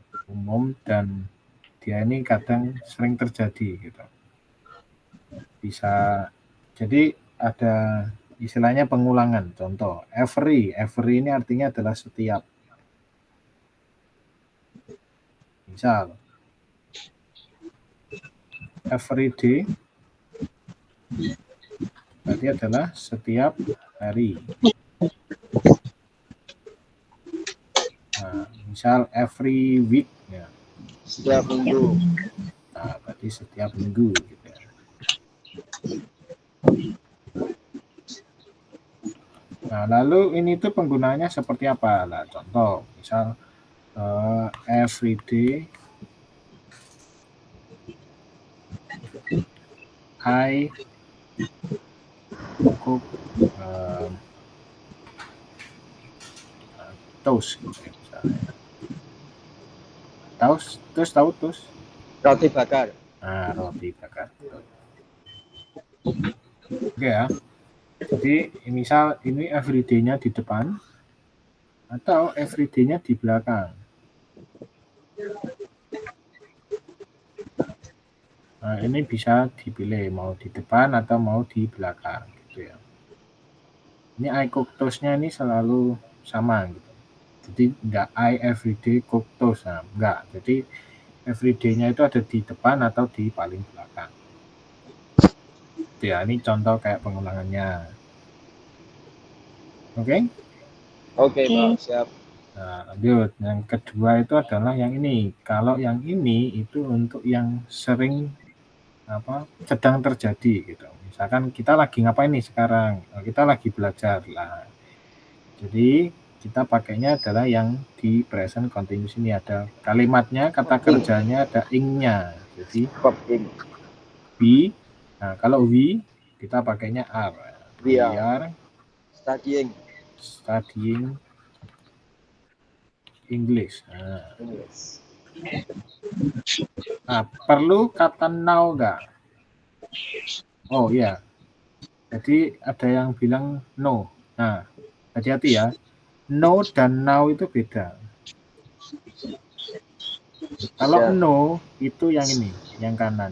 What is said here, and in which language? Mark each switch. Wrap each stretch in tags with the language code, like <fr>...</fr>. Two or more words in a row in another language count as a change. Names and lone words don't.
<id>Umum dan dia ini kadang sering terjadi gitu. Bisa jadi ada istilahnya pengulangan. Contoh, every ini artinya adalah setiap. Misal,</id> <en>every day</en> <id>berarti adalah setiap hari. Nah, misal</id> <en>every week</en> <id>ya. Setiap minggu. Nah, berarti setiap minggu gitu ya. Nah, lalu ini tuh penggunaannya seperti apa? Nah, contoh, misal</id> <en>every day I cook toast</en> <id>gitu ya, misalnya. Toast tahu toast? Roti bakar. Nah, roti bakar. Oke ya. Jadi misal ini everyday-nya di depan atau everyday-nya di belakang. Nah, ini bisa dipilih mau di depan atau mau di belakang gitu ya. Ini</id> <en>I cook toast-</en> <id>nya ini selalu sama gitu. Jadi enggak</id> <en>I everyday cook toast,</en> <id>nah, enggak. Jadi everyday-nya itu ada di depan atau di paling belakang. Ya, ini contoh kayak pengulangannya. Oke? Oke, Pak, siap. Nah, lanjut. Yang kedua itu adalah yang ini. Kalau yang ini itu untuk yang sering sedang terjadi gitu. Misalkan kita lagi ngapain nih sekarang? Kita lagi belajar lah. Jadi kita pakainya adalah yang di</id> <en>present continuous</en> <id>ini ada kalimatnya, kata kerjanya ada ing-nya. Jadi be. Nah, kalau we kita pakainya are.</id> <en>We are studying English.</en> <id>Nah, perlu kata now enggak? Oh iya. Jadi ada yang bilang no. Nah, hati-hati ya. No dan now itu beda. Kalau no itu yang ini, yang kanan.</id>